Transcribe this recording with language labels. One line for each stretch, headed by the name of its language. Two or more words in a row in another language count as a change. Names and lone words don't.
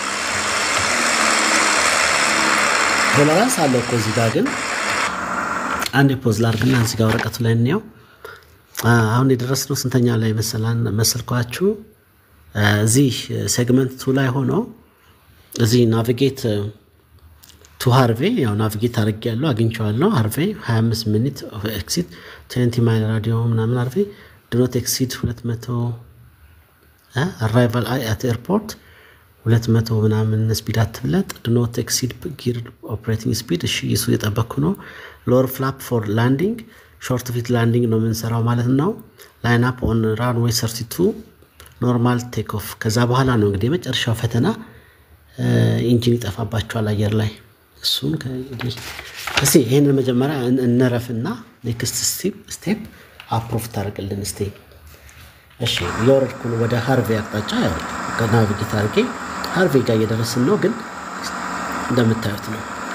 Amharic: ቶለራንስ አለው እኮ እዚህ ጋር ግን አንድ ፖዝ ላርግና እዚህ ጋር ወረቀቱ ላይ ነው አሁን የደረስነው ስንተኛ ላይ መሰልኳችሁ እዚህ ሴግመንት 2 ላይ ሆኖ እዚህ
English: navigate to Harve
Amharic: ያው ናቪጌት አድርጌያለሁ አግኝቻለሁ
English: Harve 25 minute of exit 20 mile radio ምናምን ሃርቬ do not exceed 200 arrival at airport 200
Amharic: ምናምን ስፒድ አትብለጥ
English: do not exceed gear operating speed
Amharic: እሺ እሱ እየጠበቅኩ ነው
English: lower flap for landing short fit landing
Amharic: ነው የምንሰራው ማለት ነው
English: line up on runway 32 normal take off
Amharic: ከዛ በኋላ ነው እንግዲህ መጨረሻው ፈተና ኢንጂን ይጠፋባቸዋል አየር ላይ እሱን ከእንግዲህ እስቲ ይሄን መጀመሪያ እንረፍና
English: next step
Amharic: አፕሩቭ ታደርግልን እስቲ እሺ የወረድኩን ወደ ሃርቬ አቅጣጫ ያው ከናቪጌት አድርጌ ሃርቬ ጋር እየደረስን ነው ግን እንደምታዩት ነው